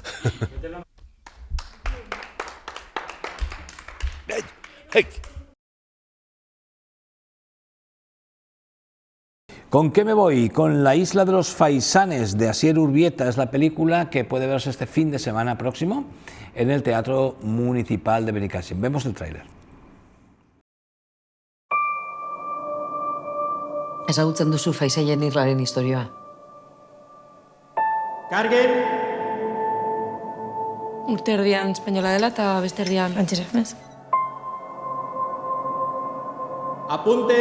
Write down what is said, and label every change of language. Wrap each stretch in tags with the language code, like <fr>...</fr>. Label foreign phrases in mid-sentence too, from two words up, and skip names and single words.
<es>¡Hey! ¿Con qué me voy? Con La isla de los faisanes de Asier Urbieta. Es la película que puede verse este fin de semana próximo en el Teatro Municipal de Benicàssim. Vemos el tráiler.</es> <eu>Ezagutzen duzu faisaien irlaren historioa?</eu> <es>Kargen!</es> <eu>Urte erdian espainola dela eta beste erdian frantsesa, ez?</eu> <es>Apunten!</es>